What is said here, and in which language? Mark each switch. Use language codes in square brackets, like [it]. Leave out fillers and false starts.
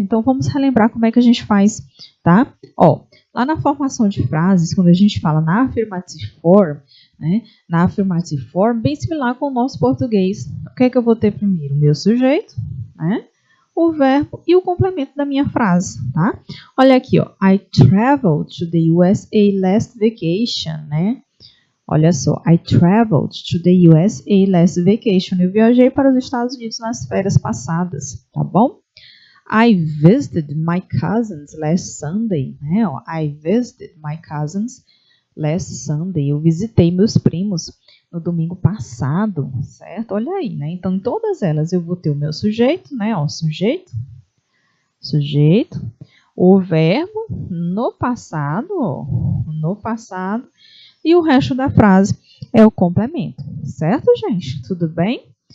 [pt] Então, vamos relembrar como é que a gente faz, tá? Ó, lá na formação de frases, quando a gente fala na affirmative form, né? Na affirmative form, bem similar com o nosso português. O que é que eu vou ter primeiro? O meu sujeito, né? O verbo e o complemento da minha frase, tá? Olha aqui, ó. [en] I traveled to the USA last vacation, né? [pt] Olha só, [en] I traveled to the USA last vacation. [pt] Eu viajei para os Estados Unidos nas férias passadas, tá bom? [en] I visited my cousins last Sunday, né? Ó, I visited my cousins last Sunday. [pt] Eu visitei meus primos no domingo passado, certo? Olha aí, né? Então, em todas elas eu vou ter o meu sujeito, né? Ó, sujeito, o verbo no passado, ó, no passado, e o resto da frase é o complemento, certo, gente? Tudo bem?